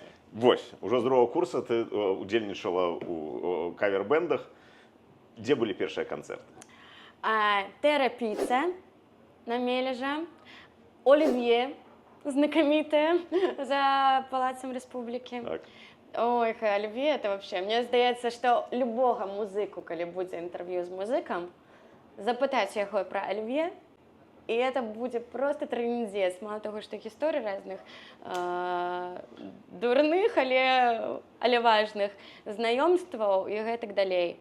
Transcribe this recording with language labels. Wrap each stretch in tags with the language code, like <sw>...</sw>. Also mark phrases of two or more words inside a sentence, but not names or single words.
<be>Вось, ужо з</be> <ru>другого курса</ru> <be>ты удзельнічала ў кавер-бэндах. Дзе былі першыя канцэрты? Тэра-піца на Мележа, Олів'е, знакамітая за Палацам Рэспублікі. Так. Ой, Олів'е, это вообще, мне здаецца, што любога музыку, калі будзе інтэрв'ю з музыкам, запытаць яго пра Олів'е, і это будзе просто трындзец. Мало таго, што гісторый разных дурных, але важных знаёмстваў і гэтак далей.</be>